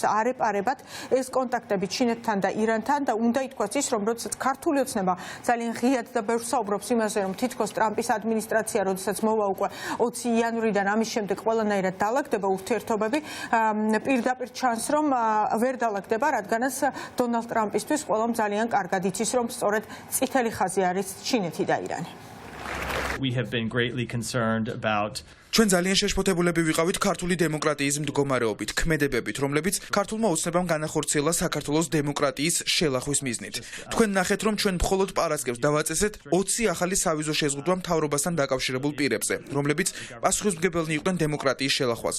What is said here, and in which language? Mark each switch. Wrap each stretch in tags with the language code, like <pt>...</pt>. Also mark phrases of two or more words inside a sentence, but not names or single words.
<ka>არ ეპარებათ ეს კონტაქტები ჩინეთთან და ირანთან და უნდა ითქვას ის, რომ როდესაც ქართული ოცნება ძალიან ღიად და ბევრს საუბრობს იმაზე, რომ თითქოს ტრამპის ადმინისტრაცია, როდესაც მოვა უკვე 20 იანვრიდან ამის შემდეგ ყველანაირად დაალაგდება ურთიერთობები, პირდაპირ ჩანს, რომ ვერ დაალაგდება, რადგანაც დონალდ ტრამპისთვის ყველამ ძალიან კარგად იცის, რომ სწორედ წითელი ხაზი არის ჩინეთი და ირანი.</ka> <en>We have been greatly concerned about</en> <ka>ჩვენ ძალიან შეშფოთებულები ვიყავით ქართული დემოკრატიის მდგომარეობით, ქმედებებით, რომლებიც ქართულმა ოცნებამ განახორციელა საქართველოს დემოკრატიის შელახვის მიზნით. თქვენ ნახეთ, რომ ჩვენ მხოლოდ პარასკევს დავაწესეთ 20 ახალი სავიზო შეზღუდვა მთავრობასთან დაკავშირებულ პირებზე, რომლებიც პასუხისმგებელნი იყვნენ დემოკრატიის შელახვაზე.</ka>